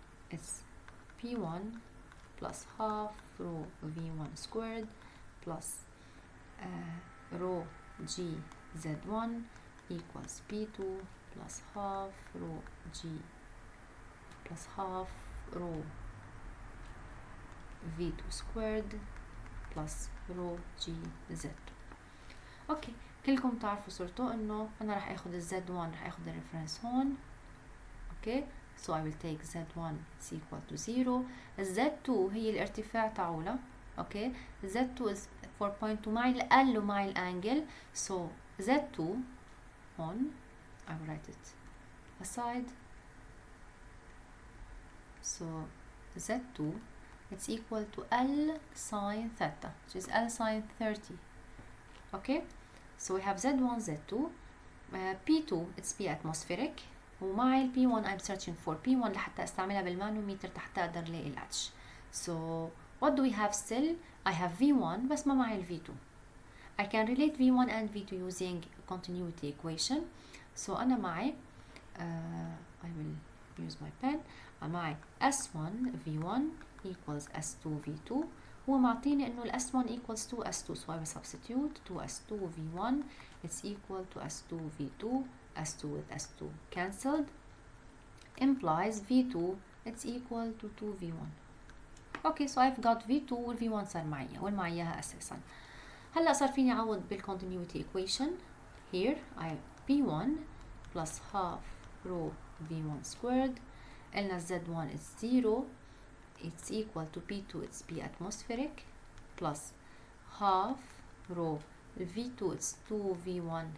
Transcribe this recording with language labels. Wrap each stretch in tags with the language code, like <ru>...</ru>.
<en>it's P1 plus half rho V1 squared plus rho G Z1 equals P2 plus half rho G plus half rho V2 squared plus rho G Z2.</en> <ar>اوكي، كلكم تعرفوا صرتوا انه انا راح اخذ الZ1 راح اخذ الريفرنس هون.</ar> <en>Okay, so I will take Z1 is equal to 0.</en> <ar>Z2 هي الارتفاع تاعولا. اوكي، Z2 is 4.2 معي ال ومعي الانجل.</ar> <en>So Z2 هون I will write it aside. So Z2 it's equal to L sine theta, which is L sine 30. Okay, so we have Z1, Z2, P2 it's P atmospheric,</en> <ar>ومع ال P1</ar> <en>I'm searching for P1</en> <ar>لحتى استعملها بالمانوميتر تحت اقدر الاقي ال</ar> <en>H. So what do we have still? I have V1</en> <ar>بس ما معي ال</ar> <en>V2. I can relate V1 and V2 using continuity equation. So</en> <ar>أنا معي</ar> <en>I will use my pen. معي S1 V1 equals S2 V2.</en> <ar>هو معطيني انه ال</ar> <en>S1 equals to S2, so I will substitute 2S2 V1 it's equal to S2 V2, S2 with S2 cancelled, implies V2 it's equal to 2 V1. Okay, so I've got V2</en> <ar>وال V1 صار معي والمعيها اساسا. هلا صار فيني اعوض بال continuity equation.</ar> <en>Here I P1 plus half rho V1 squared,</en> <ar>قلنا</ar> <en>Z1 is 0, it's equal to P2 it's P atmospheric plus half rho V2 it's 2 V1.</en>